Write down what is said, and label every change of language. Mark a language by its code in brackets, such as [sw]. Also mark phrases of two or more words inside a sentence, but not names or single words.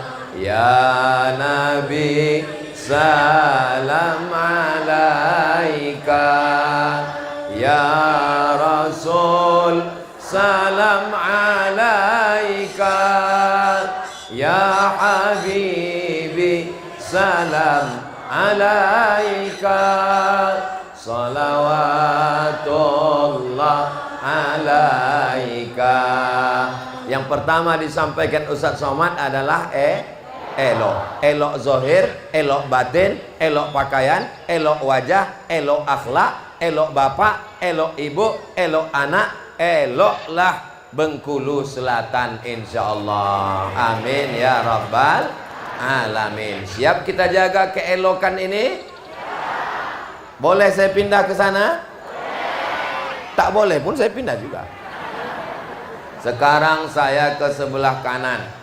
[ar] يا نبي سلام عليك، يا رسول سلام عليك، يا حبيبي سلام عليك، صلوات الله عليك. [id] Yang pertama disampaikan Ustadz Somad adalah elok. Elok zohir, elok batin, elok pakaian, elok wajah, elok akhlak, elok bapak, elok ibu, elok anak, eloklah Bengkulu Selatan, [ar] إن شاء الله. آمين يا رب العالمين. [id] Siap kita jaga keelokan ini? Boleh saya pindah ke sana? Tak boleh pun saya pindah juga. Sekarang saya ke sebelah kanan.